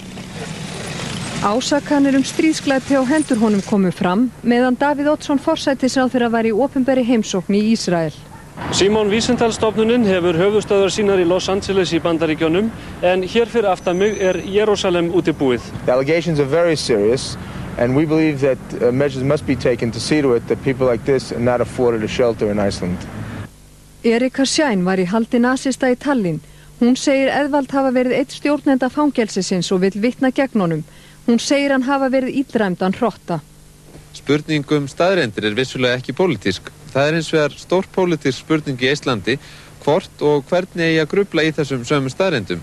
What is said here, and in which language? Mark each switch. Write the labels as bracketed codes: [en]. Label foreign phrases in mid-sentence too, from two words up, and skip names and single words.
[is] Ásakanir stríðsglæpi á hendur honum komu fram, meðan Davíð Oddsson forsætisráðherra var í opinberri heimsókn í Ísrael. Símon Vísindalsstofnunin hefur höfuðstöðvar sínar í Los Angeles í Bandaríkjunum, en hér fyrir aftan mig Jerúsalem útibúið. [en] The allegations are very serious. And we believe that measures must be taken to see to it that people like this are not afforded a shelter in Iceland. [is] Erika Schein var í haldi nasista í Tallinn. Hún segir Eðvald hafa verið einn stjórnenda fangelsisins og vill vitna gegn honum. Hún segir hann hafa verið illræmdan hrotta. Spurning staðreyndir vissulega ekki pólitísk. Það hins vegar stór pólitísk spurning í Íslandi, hvort og hvernig eigi að grufla í þessum sömu staðreyndum.